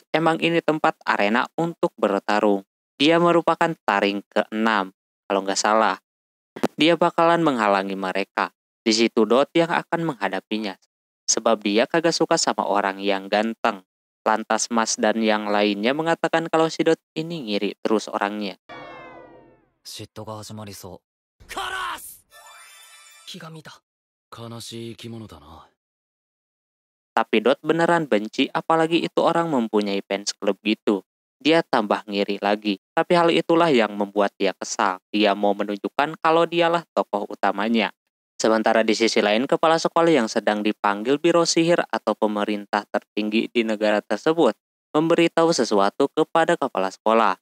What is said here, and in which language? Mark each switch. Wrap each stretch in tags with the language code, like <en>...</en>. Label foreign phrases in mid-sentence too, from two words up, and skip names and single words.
<id>Emang ini tempat arena untuk bertarung. Dia merupakan taring ke-6, kalau nggak salah. Dia bakalan menghalangi mereka. Di situ Dot yang akan menghadapinya. Sebab dia kagak suka sama orang yang ganteng. Lantas Mas dan yang lainnya mengatakan kalau si Dot ini ngiri terus orangnya.</id> <ja>嫉妬が始まりそう。カラス気が見た。悲しい生き物だな。</ja> <id>Tapi Dot beneran benci apalagi itu orang mempunyai</id> <en>fans club</en> <id>gitu. Dia tambah ngiri lagi. Tapi hal itulah yang membuat dia kesal. Dia mau menunjukkan kalau dialah tokoh utamanya. Sementara di sisi lain kepala sekolah yang sedang dipanggil biro sihir atau pemerintah tertinggi di negara tersebut memberitahu sesuatu kepada kepala sekolah.</id>